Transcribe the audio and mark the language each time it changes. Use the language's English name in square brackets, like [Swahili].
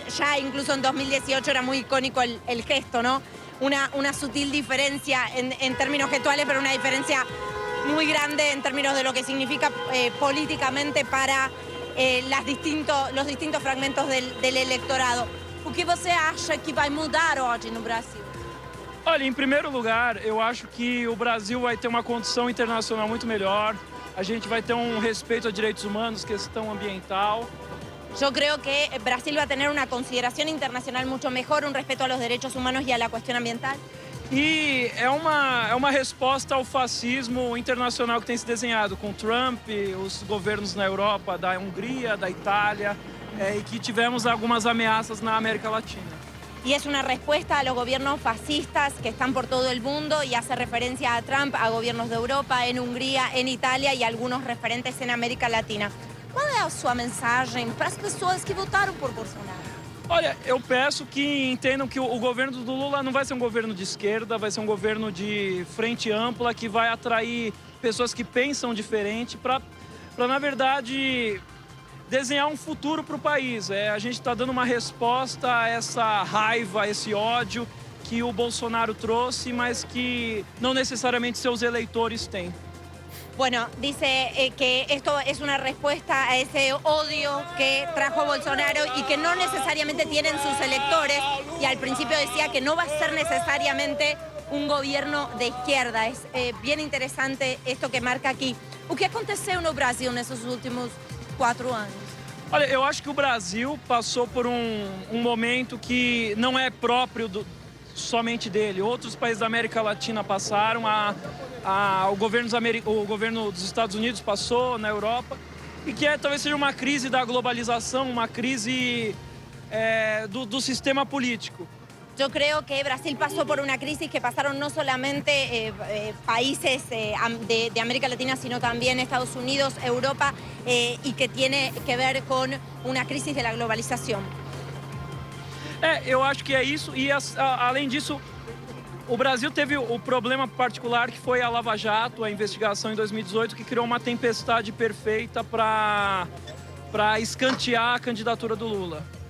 [Spanish] Ya incluso en 2018 era muy icónico el gesto, ¿no? Una sutil diferencia en términos gestuales, pero una diferencia muy grande en términos de lo que significa políticamente para los distintos fragmentos del electorado. [Portuguese] O que você acha que vai mudar hoje no Brasil? Olha, em primeiro lugar, eu acho que o Brasil vai ter uma condição internacional muito melhor. A gente vai ter um respeito a direitos humanos, questão ambiental. [Spanish] Yo creo que Brasil va a tener una consideración internacional mucho mejor, un respeto a los derechos humanos y a la cuestión ambiental. [Portuguese] E é uma resposta ao fascismo internacional que tem se desenhado com Trump, os governos na Europa, da Hungria, da Itália, e que tivemos algumas ameaças na América Latina. [Spanish] Y es una respuesta a los gobiernos fascistas que están por todo el mundo y hace referencia a Trump, a gobiernos de Europa, en Hungría, en Itália e algunos referentes en América Latina. [Portuguese] Qual é a sua mensagem para as pessoas que votaram por Bolsonaro? Olha, eu peço que entendam que o governo do Lula não vai ser um governo de esquerda, vai ser um governo de frente ampla, que vai atrair pessoas que pensam diferente para na verdade, desenhar um futuro para o país. A gente está dando uma resposta a essa raiva, a esse ódio que o Bolsonaro trouxe, mas que não necessariamente seus eleitores têm. [Spanish] Bueno, dice que esto es una respuesta a ese odio que trajo Bolsonaro y que no necesariamente tienen sus electores, y al principio decía que no va a ser necesariamente un gobierno de izquierda. Es bien interesante esto que marca aqui. [Portuguese] O que aconteceu no Brasil nesses últimos 4 anos? Olha, eu acho que o Brasil passou por um momento que não é próprio somente dele. Outros países da América Latina passaram, o governo dos Estados Unidos passou, na Europa, e que talvez seja uma crise da globalização, uma crise do sistema político. [Spanish] Yo creo que Brasil pasó por una crisis que pasaron no solamente países de América Latina, sino también Estados Unidos, Europa, y que tiene que ver con una crisis de la globalización. [Portuguese] Eu acho que é isso, e além disso, o Brasil teve o problema particular que foi a Lava Jato, a investigação em 2018, que criou uma tempestade perfeita para escantear a candidatura do Lula.